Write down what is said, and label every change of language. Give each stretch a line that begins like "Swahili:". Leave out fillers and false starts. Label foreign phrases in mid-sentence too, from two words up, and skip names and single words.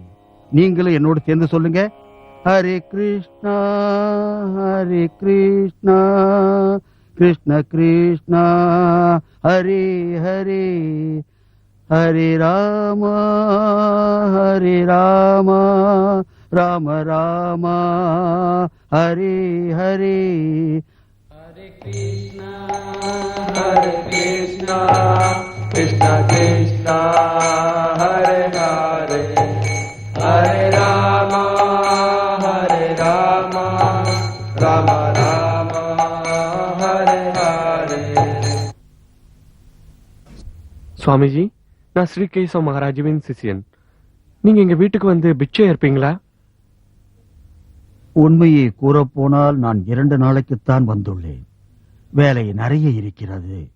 Tamil: நீங்களும் என்னோடு சேர்ந்து சொல்லுங்க,
Sanskrit: हरे कृष्णा कृष्ण कृष्णा हरे हरे, हरे रामा राम रामा हरे हरे. हरे कृष्णा कृष्ण कृष्ण हरे हरे, हरे राम राम राम हरे हरे.
Tamil: சுவாமிஜி, நான் ஸ்ரீ கேசவ மகாராஜுவின் சிஷியன். நீங்க எங்க வீட்டுக்கு வந்து பிச்சை ஏற்பீங்களா? உண்மையை கூறப்போனால் நான் 2 நாளைக்குத்தான் வந்துள்ளேன். வேலை நிறைய இருக்கிறது.